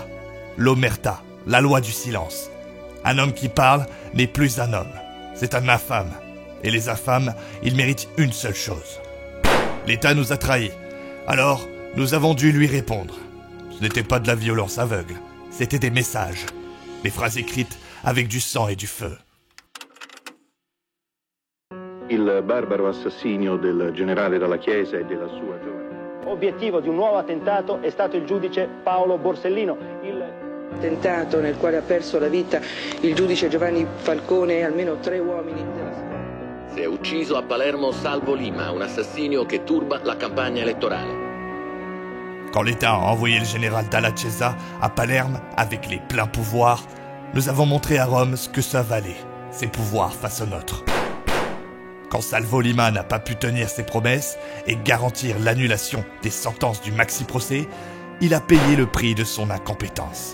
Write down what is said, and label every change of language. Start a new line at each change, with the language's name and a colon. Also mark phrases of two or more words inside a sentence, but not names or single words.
French: L'omerta, la loi du silence. Un homme qui parle n'est plus un homme. C'est un infâme. Et les infâmes, ils méritent une seule chose. L'État nous a trahis. Alors, nous avons dû lui répondre. Ce n'était pas de la violence aveugle. C'était des messages. Des phrases écrites avec du sang et du feu.
Italian: Il barbaro assassinio del generale Dalla Chiesa e della sua giovane. Obiettivo di un nuovo attentato è stato il giudice Paolo Borsellino. Il attentato nel quale ha perso la vita il giudice Giovanni Falcone e almeno 3 uomini della squadra. Si è ucciso a Palermo Salvo Lima, un assassinio che turba la campagna elettorale.
French: Quand l'État a envoyé le général Dalla Chiesa à Palerme avec les pleins pouvoirs, nous avons montré à Rome ce que ça valait, ses pouvoirs face aux nôtres. Quand Salvo Lima n'a pas pu tenir ses promesses et garantir l'annulation des sentences du maxi-procès, il a payé le prix de son incompétence.